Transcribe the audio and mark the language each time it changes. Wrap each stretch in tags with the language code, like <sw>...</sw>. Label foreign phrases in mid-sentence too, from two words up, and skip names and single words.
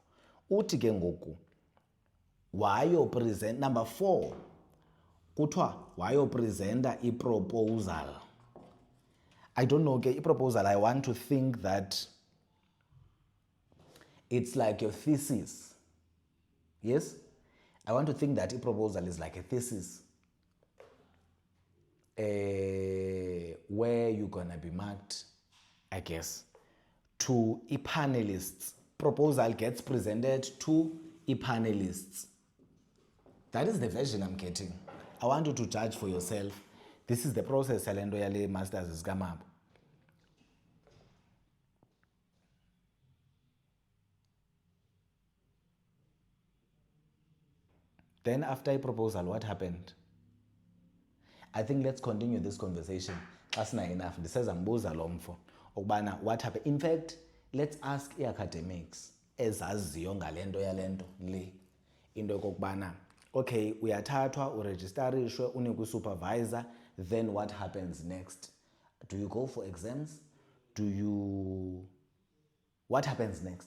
<xh>Uthi ke ngoku wayopresent, number 4, kuthiwa wayopresenta i-proposal.</xh> <en>I don't know, okay, i-proposal, I want to think that it's like your thesis. Yes? I want to think that a-proposal is like a thesis where you're gonna be marked, I guess, to panelists. Proposal gets presented to panelists. That is the version I'm getting. I want you to judge for yourself. This is the process</en> <xh>yale nto yale</xh> <en>masters is kaMabu. Then after a proposal, what happened? I think let's continue this conversation. That's not enough. This says</en> <xh>ambuza lo mfo ukubana</xh> <en>what happened. In fact, let's ask</en> <xh>i-academics ezaziyo ngale nto yale nto le into yokokubana, okay, uyathathwa, uregisterishwe, unikwe supervisor,</xh> <en>then what happens next? Do you go for exams? What happens next?</en>